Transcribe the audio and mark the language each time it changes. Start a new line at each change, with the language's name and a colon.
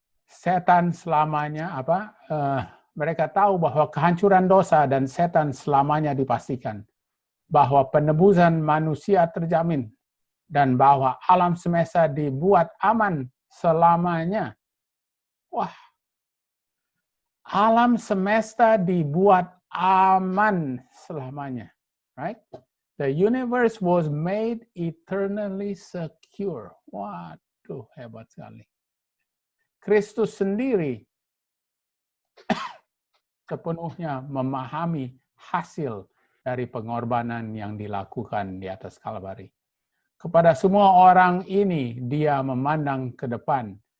Indonesian: Setan selamanya mereka tahu bahwa kehancuran dosa dan setan selamanya dipastikan, bahwa penebusan manusia terjamin dan bahwa alam semesta dibuat aman selamanya. Wah, alam semesta dibuat aman selamanya.
English: Right? The universe was made eternally secure.
Indonesian: Waduh, hebat sekali. Kristus sendiri sepenuhnya memahami hasil dari pengorbanan yang dilakukan di atas Kalvari. Kepada semua orang ini, dia memandang ke depan.